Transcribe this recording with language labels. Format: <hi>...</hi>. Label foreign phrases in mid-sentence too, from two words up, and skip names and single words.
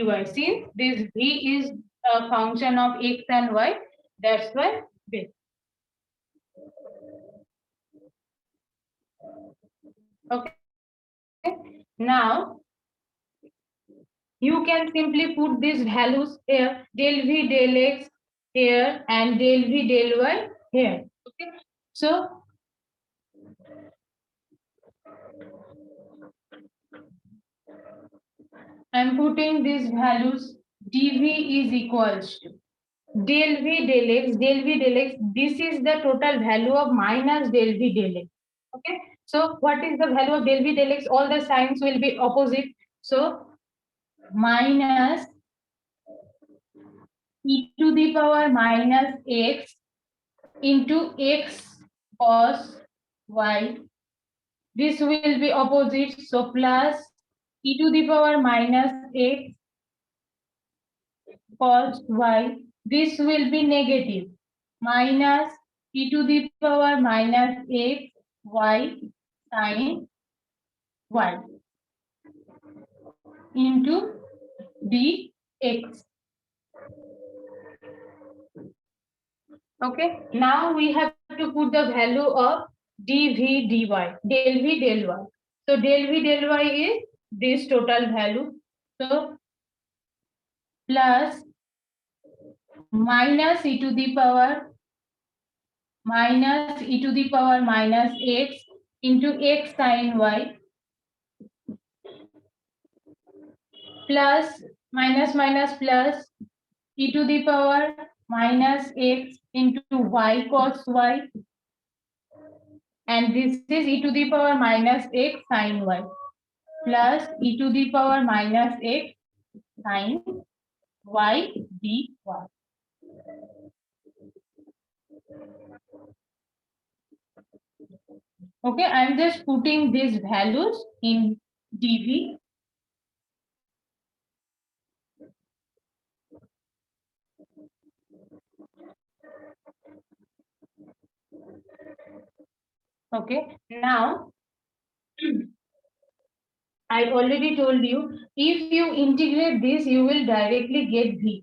<en>Since this V is a function of x and y, that's why this. Okay. Now you can simply put these values here, del V del x here and del V del y here. Okay. So I'm putting these values. dv is equals to del v del x, del v del x. This is the total value of minus del v del x. Okay. So what is the value of del v del x? All the signs will be opposite. So minus e to the power minus x into x cos y. This will be opposite. So plus e to the power minus x cos y. This will be negative. Minus e to the power minus x y sin y into dx. Okay. Now we have to put the value of dv dy, del v del y. So del v del y is this total value. So plus minus e to the power minus e to the power minus x into x sin y plus minus minus plus e to the power minus x into y cos y, and this is e to the power minus x sin y plus e to the power minus x sin y dy. Okay, I'm just putting these values in dv. Okay, now I already told you, if you integrate this, you will directly get v.</en>